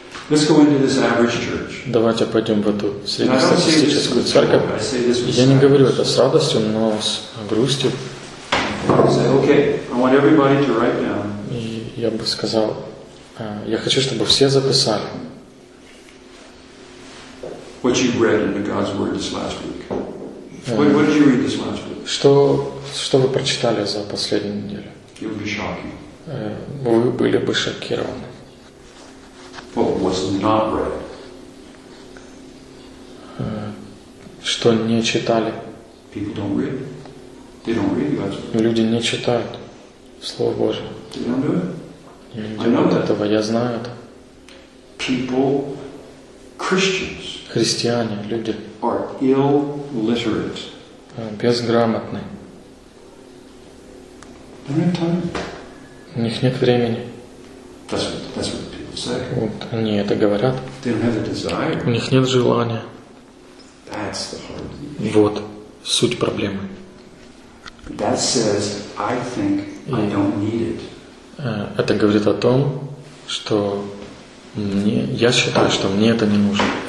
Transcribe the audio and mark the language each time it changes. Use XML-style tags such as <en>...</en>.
<en>Let's go into this average church.</en> <ru>Давайте пойдем в эту среднестатистическую церковь. Я не говорю это с радостью, но с грустью.</ru> <en>Okay, I want everybody to write down.</en> <ru>И я бы сказал, я хочу, чтобы все записали.</ru> <en>What you read in God's word this last week? What did you read this last week?</en> <ru>Что вы прочитали за последнюю неделю?</ru> <en>You would be shocked.</en> <ru>Вы были бы шокированы.</ru> <en>What was not read?</en> <ru>Что не читали?</ru> <en>People don't read. They don't read God's word.</en> <ru>Люди не читают Слово Божие.</ru> <en>They don't do it.</en> <ru>Не делают этого, я знаю это.</ru> <en>People, Christians,</en> <ru>христиане, люди,</ru> <en>are illiterate.</en> <ru>Безграмотны.</ru> <en>They don't have time.</en> <ru>У них нет времени.</ru> <en>That's what people say.</en> <ru>Вот они это говорят.</ru> <en>They don't have a desire.</en> <ru>У них нет желания.</ru> <en>That's the heart of the issue.</en> <ru>Вот суть проблемы.</ru> <en>That says, I think I don't need it.</en> <ru>Это говорит о том, что мне, я считаю, что мне это не нужно.</ru>